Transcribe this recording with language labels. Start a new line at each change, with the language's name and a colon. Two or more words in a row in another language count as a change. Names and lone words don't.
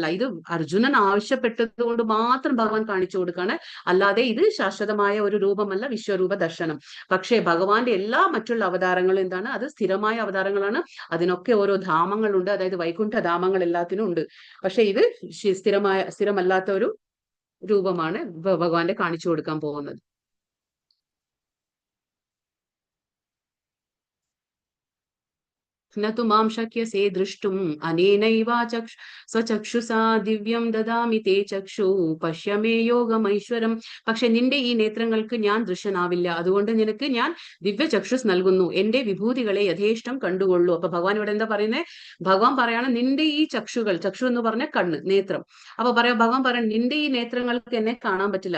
Malayalam: ഇത് അർജുനൻ ആവശ്യപ്പെട്ടത് കൊണ്ട് മാത്രം ഭഗവാൻ കാണിച്ചു കൊടുക്കാണ്, അല്ലാതെ ഇത് ശാശ്വതമായ ഒരു രൂപമല്ല വിശ്വരൂപ ദർശനം. പക്ഷേ ഭഗവാന്റെ എല്ലാ മറ്റുള്ള അവതാരങ്ങളും എന്താണ്, അത് സ്ഥിരമായ അവതാരങ്ങളാണ്. അതിനൊക്കെ ഓരോ ധാമങ്ങളുണ്ട്, അതായത് വൈകുണ്ഠ ധാമങ്ങൾ എല്ലാത്തിനും ഉണ്ട്. പക്ഷെ ഇത് സ്ഥിരമല്ലാത്ത ഒരു രൂപമാണ് ഭഗവാന്റെ കാണിച്ചു കൊടുക്കാൻ പോകുന്നത്.
Sanskrit: न तु मां शक्यसे द्रष्टुम् अनेनैव स्वचक्षुषा ദിവ്യം ദദാമി തേ ചക്ഷു പശ്യ മേ യോഗമൈശ്വരം.
Malayalam: പക്ഷെ നിന്റെ ഈ നേത്രങ്ങൾക്ക് ഞാൻ ദൃശ്യനാവില്ല, അതുകൊണ്ട് നിനക്ക് ഞാൻ ദിവ്യ ചക്ഷുസ് നൽകുന്നു, എന്റെ വിഭൂതികളെ യഥേഷ്ടം കണ്ടുകൊള്ളൂ. അപ്പൊ ഭഗവാൻ ഇവിടെ എന്താ പറയുന്നത്? ഭഗവാൻ പറയാണ്, നിന്റെ ഈ ചക്ഷു എന്ന് പറഞ്ഞ കണ്ണ്, നേത്രം. അപ്പൊ ഭഗവാൻ പറയണം, നിന്റെ ഈ നേത്രങ്ങൾക്ക് എന്നെ കാണാൻ പറ്റില്ല.